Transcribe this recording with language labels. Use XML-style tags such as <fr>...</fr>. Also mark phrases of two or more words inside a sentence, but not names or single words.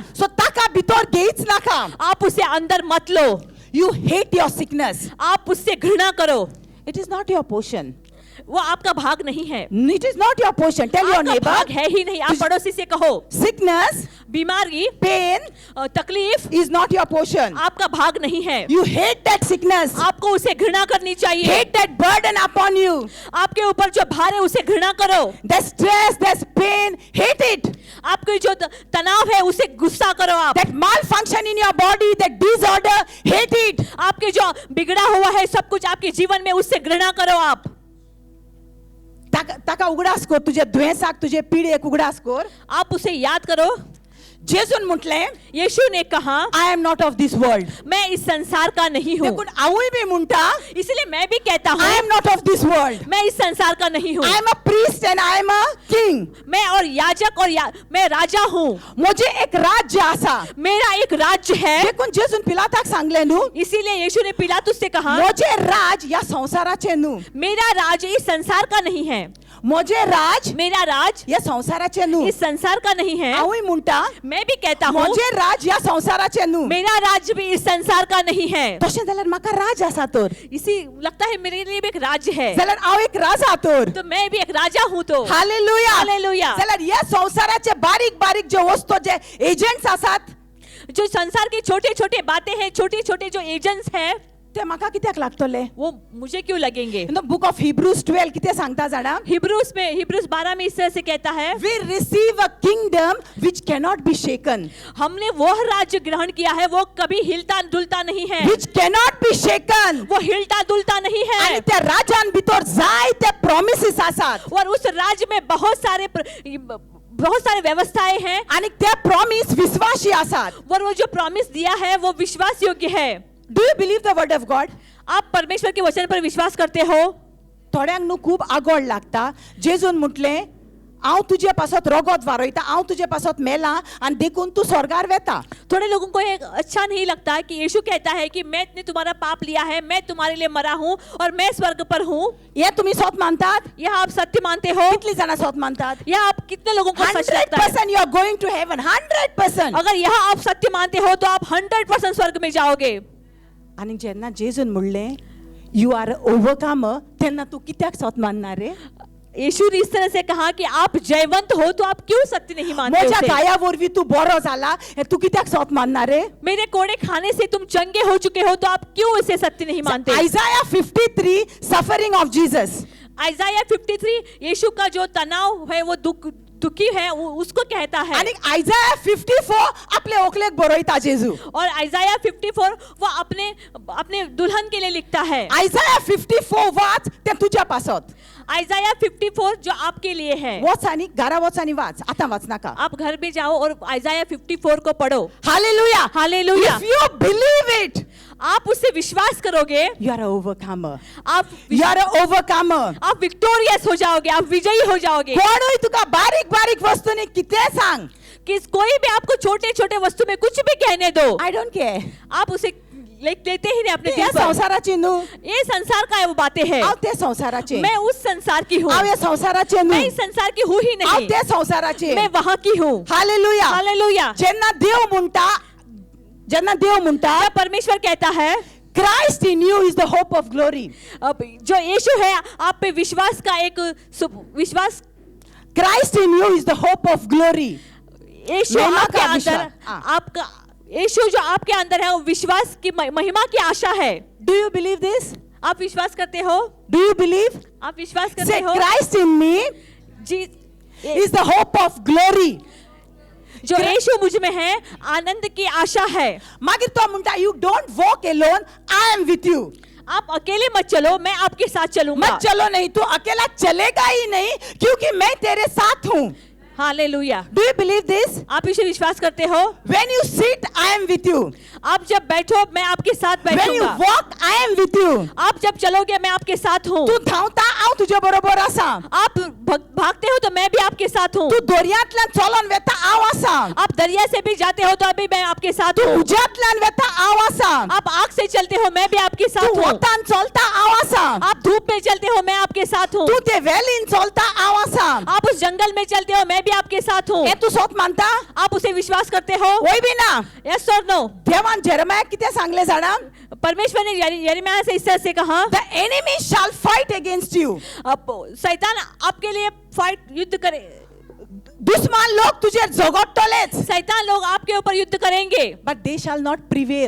<kok>सो ताका भितर घेयच नाका.</kok> <hi>आप उसे अंदर मत लो।</hi> <en>You hate your sickness.</en> <hi>आप उससे घृणा करो।</hi> <en>It is not your portion.</en> <hi>वो आपका भाग नहीं है।</hi> <en>It is not your portion. Tell your</en> <hi>आपका</hi> <en>neighbor.</en> <hi>भाग है ही नहीं। आप पड़ोसी से कहो</hi> <en>Sickness,</en> <hi>बीमारी,</hi> <en>pain</en> <hi>तकलीफ</hi> <en>is not your portion.</en> <hi>आपका भाग नहीं है।</hi> <en>You hate that sickness.</en> <hi>आपको उसे घृणा करनी चाहिए।</hi> <en>Hate that burden upon you.</en> <hi>आपके ऊपर जो भार है उसे घृणा करो।</hi> <en>That stress, that pain, hate it.</en> <hi>आपके जो तनाव है उसे गुस्सा करो आप।</hi> <en>That malfunction in your body, that disorder, hate it.</en> <hi>आपके जो बिगड़ा हुआ है सब कुछ आपके जीवन में उससे घृणा करो आप।</hi> <kok>ताका उगडास कर, तुझे दुयेंसाक, तुझे पिडेक उगडास कर.</kok> <hi>आप उसे याद करो।</hi> <kok>जेसून म्हटले,</kok> <hi>यीशु ने कहा</hi> <en>I am not of this world.</en> <hi>मैं इस संसार का नहीं हूँ।</hi> <kok>देखून हांवूय बी म्हणटा,</kok> <hi>इसलिए मैं भी कहता हूँ</hi> <en>I am not of this world.</en> <hi>मैं इस संसार का नहीं हूँ।</hi> <en>I am a priest and I am a king.</en> <hi>मैं और याजक और मैं राजा हूँ।</hi> <kok>मुझे एक राज्य आसा.</kok> <hi>मेरा एक राज्य है।</hi> <kok>देखून जेसून पिलाताक सांगले न्हू,</kok> <hi>इसीलिए यीशु ने पिलातुस से कहा</hi> <kok>मुझे राज या संसाराचे न्हू.</kok> <hi>मेरा राज इस संसार का नहीं है।</hi> <kok>मुझे राज</kok> <hi>मेरा राज</hi> <kok>या संसाराचे न्हू.</kok> <hi>इस संसार का नहीं है।</hi> <kok>हांवूय म्हणटा,</kok> <hi>मैं भी कहता हूँ</hi> <kok>मुझे राज या संसाराचे न्हू.</kok> <hi>मेरा राज भी इस संसार का नहीं है।</hi> <kok>तशें जाल्यार म्हाका राज आसा तर.</kok> <hi>इसी लगता है मेरे लिए भी एक राज्य है।</hi> <kok>जाल्यार हांव एक राजा तर.</kok> <hi>तो मैं भी एक राजा हूँ। तो</hi> <kok>हालेलुया.</kok> <hi>हालेलुया।</hi> <kok>जाल्यार ह्या संसाराचे बारीक बारीक जे वस्तू जे एजंट्स आसात,</kok> <hi>जो संसार के छोटे छोटे बातें हैं, छोटे छोटे जो एजेंट्स हैं,</hi> <kok>ते म्हाका कित्याक लागतले?</kok> <hi>वो मुझे क्यों लगेंगे?</hi> <en>In the Book of Hebrews 12</en> <kok>कितें सांगता जाणा?</kok> <hi>हिब्रूस 12 में इस तरह से कहता है,</hi> <en>We receive a kingdom which cannot be shaken.</en> <hi>हमने वो राज्य ग्रहण किया है वो कभी हिलता डुलता नहीं है।</hi> <en>Which cannot be shaken.</en> <hi>वो हिलता डुलता नहीं</hi> <kok>आणि</kok> <hi>है।</hi> <kok>त्या राजान भितर जायते प्रॉमिसेस आसात.</kok> <hi>और उस राज्य में बहुत सारे व्यवस्थाएं हैं।</hi> <kok>आणि त्या प्रॉमिस विश्वासी आसात.</kok> <hi>और वो जो प्रॉमिस दिया है वो विश्वास योग्य है।</hi> <en>Do you believe the word of God?</en> <hi>आप परमेश्वर के वचन पर विश्वास करते हो?</hi> <kok>थोड्यांक न्हू खूब आगोड लागता. जेजून म्हटले, हांव तुजे पासत रगत वारयता, हांव तुजे पासत मेला आनी देखून तू स्वर्गार वेता.</kok> <hi>थोड़े लोगों को ये अच्छा नहीं लगता कि यीशु कहता है कि मैंने तुम्हारा पाप लिया है, मैं तुम्हारे लिए मरा हूँ और मैं स्वर्ग पर हूँ।</hi> <kok>हे तुम्ही सत मानतात?</kok> <hi>यह आप सत्य मानते हो?</hi> <kok>कितली जाणां सत मानतात?</kok> <hi>यह आप कितने लोगों को सच लगता है?</hi> <en>100% you are going to heaven. 100%.</en> <hi>अगर यह आप सत्य मानते हो तो आप 100% स्वर्ग में जाओगे।</hi> <kok>आणि जेन्ना जेजून म्हणले</kok> <en>you are overcomer,</en> <kok>तेन्ना तू कित्याक सत मानणार रे?</kok> <hi>यीशु ने इस तरह से कहा कि आप जयवंत हो तो आप क्यों सत्य नहीं मानते?</hi> <kok>म्हज्या</kok> <hi>उसे?</hi> <kok>गाया वरवीं तू बरो जाला, हे तू कित्याक सत मानणार रे?</kok> <hi>मेरे कोड़े खाने से तुम चंगे हो चुके हो तो आप क्यों इसे सत्य नहीं मानते?</hi> <en>Isaiah 53 suffering of Jesus.</en> <hi>आइज़ाया 53 यीशु का जो तनाव है वो दुखी है उसको कहता है।</hi> <kok>आणि आइज़ाया 54 आपले ओकलेक बरयता जेजू.</kok> <hi>और आइज़ाया 54 वो अपने दुल्हन के लिए लिखता है।</hi> <kok>आइज़ाया 54 वाच ते तुझ्या पासत.</kok> <hi>आइज़ाया 54 जो आपके लिए है।</hi> <kok>वच आनी घरा वच आनी वाच, आता वाच नाका.</kok> <hi>आप घर में जाओ और आइज़ाया 54 को पढ़ो।</hi> <kok>हालेलुया.</kok> <hi>हालेलुया।</hi> <en>If you believe it,</en> <hi>आप उससे विश्वास करोगे,</hi> <en>you are an overcomer.</en> <hi>आप</hi> <en>You are an overcomer.</en> <hi>आप विक्टोरियस हो जाओगे, आप विजयी हो जाओगे।</hi> <kok>कोणूय तुका बारीक बारीक वस्तूंनी कितें सांग,</kok> <hi>कि कोई भी आपको छोटे छोटे वस्तु में कुछ भी कहने दो,</hi> <en>I don't care.</en> <hi>आप उसे लेते ही नहीं अपने या दिल पर।</hi> <kok>संसाराची न्हू,</kok> <hi>ये संसार का वो बातें हैं।</hi> <kok>हांव ते संसाराचे.</kok> <hi>मैं उस संसार की हूँ।</hi> <kok>हांव या संसाराचे</kok> <hi>मैं</hi> <kok>न्हू,</kok> <hi>इस संसार की हूँ ही</hi> <kok>हांव</kok> <hi>नहीं,</hi> <kok>ते संसाराचे.</kok> <hi>मैं वहाँ की हूँ।</hi> <kok>हालेलुया.</kok> <hi>हालेलुया।</hi> <kok>जेन्ना देव म्हणटा</kok> <hi>जब परमेश्वर कहता है</hi> <en>Christ in you is the hope of glory.</en> <hi>अब जो यीशु है आप पे विश्वास का एक विश्वास,</hi> <en>Christ in you is the hope of glory.</en> <hi>यीशु महिमा आपके का अंदर, विश्वास। हाँ। आपका यीशु जो आपके अंदर है वो विश्वास की महिमा की आशा है।</hi> <en>Do you believe this?</en> <hi>आप विश्वास करते हो?</hi> <en>Do you believe?</en> <hi>आप विश्वास करते</hi> <en>Say</en> <hi>हो?</hi> <en>Christ in me</en> <hi>जी</hi> <en>is the hope of glory.</en> <hi>जो यीशु मुझ में है आनंद की आशा है।</hi> <kok>मागीर तो म्हणटा</kok> <en>you don't walk alone, I am with you.</en> <hi>आप अकेले मत चलो, मैं आपके साथ चलूंगा। मत चलो नहीं, तू अकेला चलेगा ही नहीं क्योंकि मैं तेरे साथ हूँ. हालेलुया।</hi> <en>Do you believe this?</en> <hi>आप इसे विश्वास करते हो?</hi> <en>When you sit, I am with you.</en> <hi>आप जब बैठो मैं आपके साथ</hi> <en>When you</en> <hi>बैठूंगा।</hi> <en>walk, I am with you.</en> <hi>आप जब चलोगे मैं आपके साथ हूँ।</hi> <kok>तू धावता हांव तुझ्या बरोबर आसा.</kok> <hi>आप भागते हो तो मैं भी आपके साथ हूँ।</hi> <kok>तू दर्यांतल्यान चलोन वेता हांव आसा.</kok> <hi>आप दरिया से भी जाते हो तो अभी मैं आपके साथ</hi> <kok>तू</kok> <hi>हूँ।</hi> <kok>उज्यांतल्यान वेता हांव आसा.</kok> <hi>आप आग से चलते हो मैं भी आपके</hi> <kok>तू</kok> <hi>साथ हूँ।</hi> <kok>वतान चलता हांव आसा.</kok> <hi>आप धूप में चलते हो मैं आपके साथ हूँ।</hi> <kok>तू ते वेलीन चलता हांव आसा.</kok> <hi>आप उस जंगल में चलते हो मैं भी आपके साथ हूँ।</hi> <kok>हे तू सोत मानता?</kok> <hi>आप उसे विश्वास करते हो?</hi> <kok>होय बी ना.</kok> <hi>यस और नो?</hi> <kok>देवान जेरेमिया कितें सांगलें जाणा?</kok> <hi>परमेश्वर ने यिर्मयाह से इस तरह से कहा,</hi> <en>The enemy shall fight against you.</en> <hi>अब शैतान आपके लिए फाइट युद्ध करे।</hi> <kok>दुश्मन लोग तुझे झगडटलेच.</kok> <hi>शैतान लोग आपके ऊपर युद्ध करेंगे</hi> <en>But they shall not prevail.</en>